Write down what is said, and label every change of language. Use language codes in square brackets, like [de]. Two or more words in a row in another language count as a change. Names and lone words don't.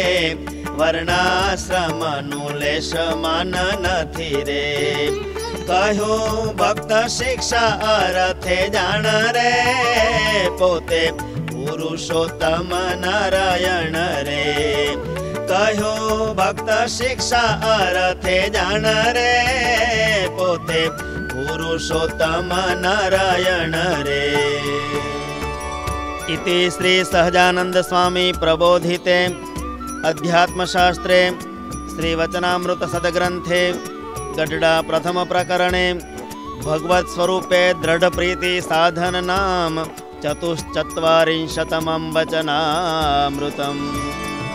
[gu] વર્ણાશ્રમનું લેશ માન નથી રે કહ્યું ભક્ત શિક્ષા અર્થે જાણ રે પોતે પુરુષોત્તમ નારાયણ રે કહ્યું ભક્ત શિક્ષા અર્થે જાણ રે પોતે પુરુષોત્તમ નારાયણ રે [sa] इति श्री सहजानंद स्वामी प्रबोधिते अध्यात्मशास्त्रे श्री वचनामृत सदग्रंथे गढडा प्रथम प्रकरणे भगवत स्वरूपे दृढ़ प्रीति साधन नाम 44तमं वचनामृतम्।